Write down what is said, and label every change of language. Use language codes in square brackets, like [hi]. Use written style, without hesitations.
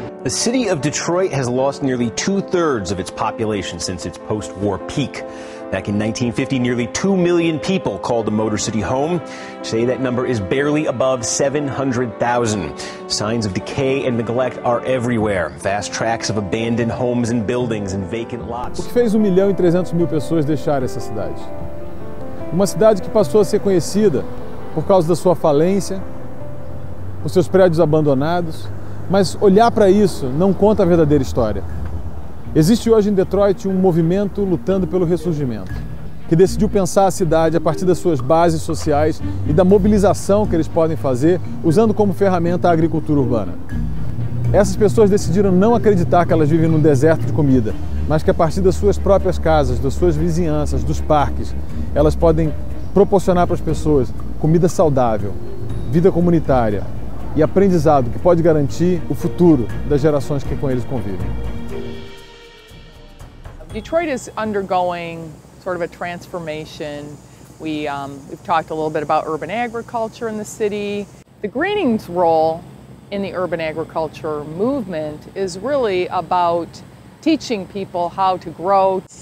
[en] The city of Detroit has lost nearly 2/3 of its population since its post-war peak. Back in 1950, nearly 2 million people called the Motor City home. Today, that number is barely above 700,000. Signs of decay and neglect are everywhere. Vast tracts of abandoned homes and buildings and vacant lots. [pt] O que fez 1.300.000 pessoas deixar essa cidade? Uma cidade que passou a ser conhecida por causa da sua falência, por seus prédios abandonados, mas olhar para isso não conta a verdadeira história. Existe hoje em Detroit um movimento lutando pelo ressurgimento, que decidiu pensar a cidade a partir das suas bases sociais e da mobilização que eles podem fazer usando como ferramenta a agricultura urbana. Essas pessoas decidiram não acreditar que elas vivem num deserto de comida, mas que a partir das suas próprias casas, das suas vizinhanças, dos parques, elas podem proporcionar para as pessoas comida saudável, vida comunitária e aprendizado que pode garantir o futuro das gerações que com eles convivem. [en] Detroit is undergoing sort of a transformation. We've talked a little bit about urban agriculture in the city. The Greening's role in the urban agriculture movement is really about teaching people how to grow.